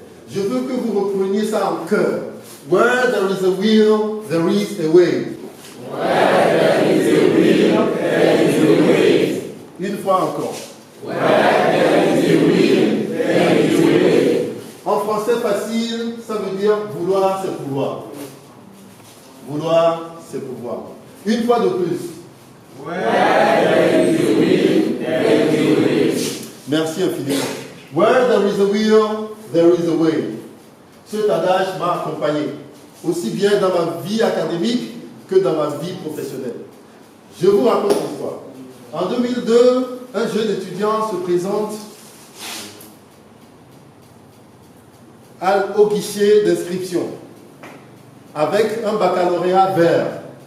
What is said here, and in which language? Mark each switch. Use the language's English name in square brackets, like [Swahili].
[French] Je veux que vous repreniez ça en cœur. [English] Where there is a will, there is a way. Where there is a will, there is a way. [French] Une fois encore. [English] Where there is a will, there is a way. [French] En français facile, ça veut dire vouloir, c'est pouvoir. Vouloir, c'est pouvoir. Une fois de plus. [English] Where there is a will, there is a way. [French] Merci infiniment. [English] Where there is a will, there is a way. [French] Cet adage m'a accompagné, aussi bien dans ma vie académique que dans ma vie professionnelle. Je vous raconte l'histoire. En 2002, un jeune étudiant se présente au guichet d'inscription avec un baccalauréat vert.